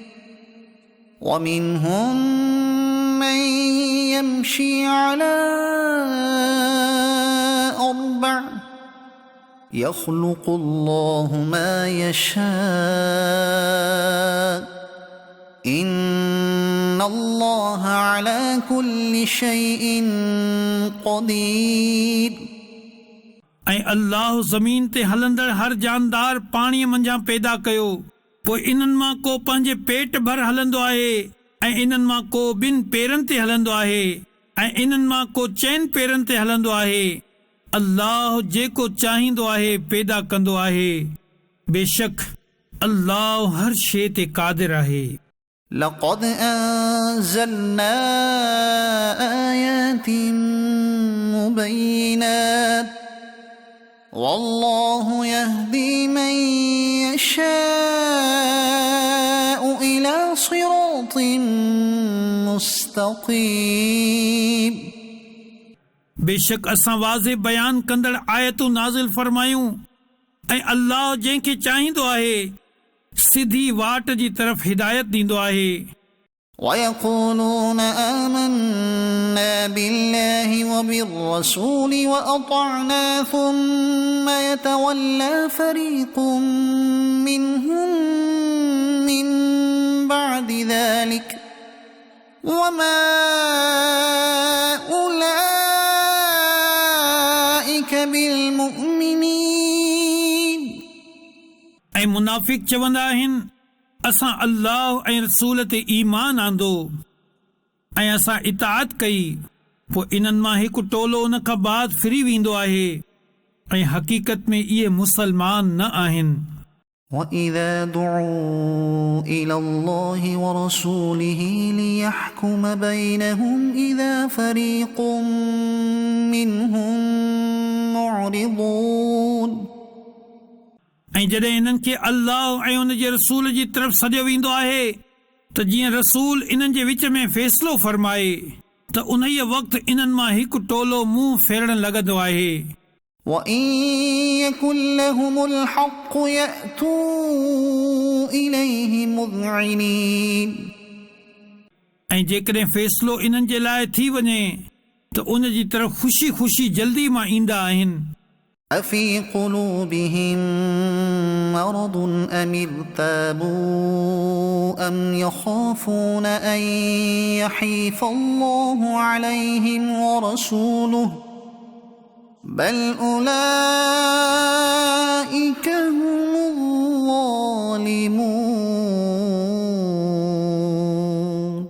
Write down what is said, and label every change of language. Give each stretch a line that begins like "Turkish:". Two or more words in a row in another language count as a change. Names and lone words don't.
Arabic: ومنهم من يمشي على أربع يخلق الله ما يشاء إن الله على كل شيء قدير।
Sindhi: ऐं अल्लाह ज़मीन ते हलंदड़ हर जानदार पाणीअ मंझां पैदा कयो पोइ इन्हनि मां को पंहिंजे पेट भर हलंदो आहे ऐं इन्हनि मां को ॿिनि पेरनि ते हलंदो आहे ऐं इन्हनि मां को चइनि पेरनि ते हलंदो आहे। अल्लाह जेको चाहींदो आहे पैदा कंदो आहे बेशक अल्लाह हर शइ ते क़ादिर आहे।
Arabic: لقد أنزلنا آيات مبينات والله يهدي من يشاء إلى صراط مستقيم।
Sindhi: बेशक असां वाज़े बयान कंदड़ आयतूं नाज़िल फरमायूं ऐं अल्लाह जंहिंखे चाहींदो आहे सिधी वाट जी तरफ़ हिदायत ॾींदो आहे।
Arabic: ويقولون آمنا بالله وبالرسول وأطعنا ثم يتولى فريق منهم من بعد ذلك وما أولئك بالمؤمنين।
Sindhi: ऐं मुनाफ़िक चवंदा आहिनि असां अल्लाह ऐं रसूल ते ईमान आंदो ऐं असां इताअत कई पोइ इन्हनि मां हिकु टोलो उन खां बाद फिरी वेंदो आहे ऐं हक़ीक़त में इहे मुसलमान न आहिनि।
Arabic: وَإِذَا دُعُوا إِلَى اللَّهِ وَرَسُولِهِ لِيَحْكُمَ بَيْنَهُمْ إِذَا فَرِيقٌ مِّنْهُمْ مُعْرِضُونَ।
Sindhi: ऐं जॾहिं इन्हनि खे अल्लाह ऐं उन जे रसूल जी तरफ़ सॾियो वेंदो आहे त जीअं रसूल इन्हनि जे विच में फ़ैसिलो फरमाए त उन वक़्तु इन्हनि मां हिकु टोलो मुंहुं फेरण लॻंदो आहे।
Arabic: وإن يكن لهم الحق يأتوا إليه مذعنين
Sindhi: ऐं जेकॾहिं फ़ैसिलो इन्हनि जे लाइ थी वञे त उन जी तरफ़ ख़ुशी ख़ुशी जल्दी मां ईंदा आहिनि।
Arabic: أفي قلوبهم مرض أم ارتابوا أم يخافون أن يحيف الله عليهم ورسوله بل أولئك هم الظالمون